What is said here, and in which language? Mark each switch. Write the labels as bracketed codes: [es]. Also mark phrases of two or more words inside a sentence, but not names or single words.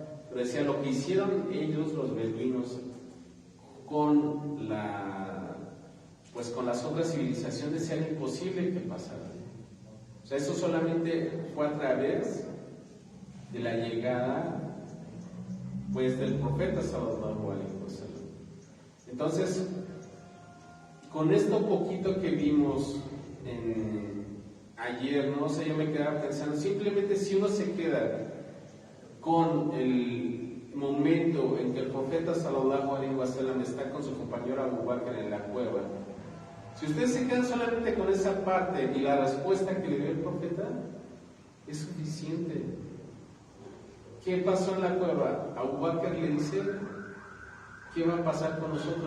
[es] Pero decía, lo que hicieron ellos, los beduinos, con las otras civilizaciones, era imposible que pasara. O sea, eso solamente fue a través de la llegada, pues, del profeta [ar] صلى الله عليه وسلم. [es] Entonces, con esto poquito que vimos ayer, no sé, yo me quedaba pensando, simplemente si uno se queda con el momento en que el profeta [ar] صلى الله عليه وسلم [es] está con su compañero Abu Bakr en la cueva, si ustedes se quedan solamente con esa parte y la respuesta que le dio el profeta, es suficiente. ¿Qué pasó en la cueva? Abu Bakr le dice, ¿qué va a pasar con nosotros?